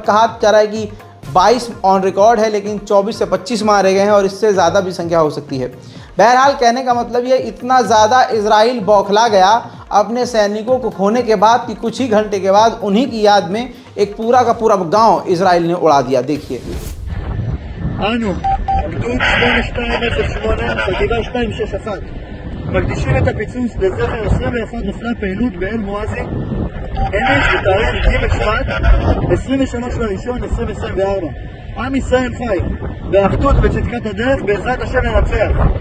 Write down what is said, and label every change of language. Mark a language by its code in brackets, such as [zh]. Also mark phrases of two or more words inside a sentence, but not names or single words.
[hi] कहा जा रहा है कि 22 [en] on record [hi] है, लेकिन 24 से 25 मारे गए हैं और इससे ज़्यादा भी संख्या हो सकती है। बहरहाल कहने का मतलब ये, इतना ज़्यादा इजराइल बौखला गया अपने सैनिकों को खोने के बाद कि कुछ ही घंटे के बाद उन्हीं की याद में एक पूरा का पूरा गांव इजराइल ने उड़ा दिया। देखिए। [he] אנו, גדוד 8208, חטיבה 261, מקדישים את הפיצוץ לזכר 21 נופלי פעילות באל מואזי, אמש בתאריך ג' שבט, 23/1/2024. עם ישראל חי, באחדות ובצדקת הדרך, בעזרת השם ננצח.